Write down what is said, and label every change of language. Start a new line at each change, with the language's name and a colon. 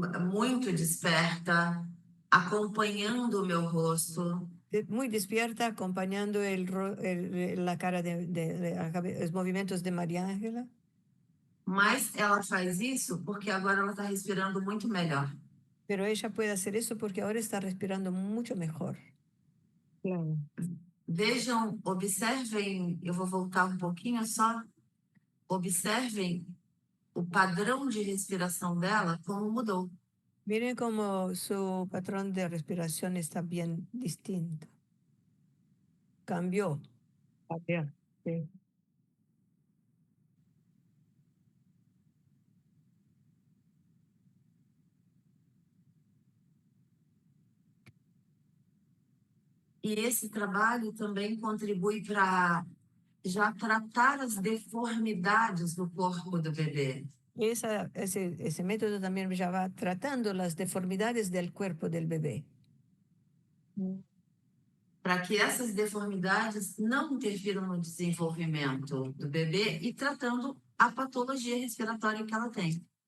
Portuguese: Muito desperta, acompanhando o meu rosto.
Spanish: Muy despierta, acompañando la cara los movimientos de María Ángela.
Portuguese: Mas ela faz isso porque agora ela está respirando muito melhor.
Spanish: Pero ella puede hacer eso porque ahora está respirando mucho mejor. Claro.
Portuguese: Vejam, observem, eu vou voltar um pouquinho só. Observem o padrão de respiração dela, como mudou.
Spanish: Miren cómo su patrón de respiración está bien distinto. Cambió. También. Sí.
Portuguese: E esse trabalho também contribui para já tratar as deformidades do corpo do bebê.
Spanish: Ese método también ya va tratando las deformidades del cuerpo del bebé.
Portuguese: Para que essas deformidades não interfiram no desenvolvimento do bebê e tratando a patologia respiratória que ela tem.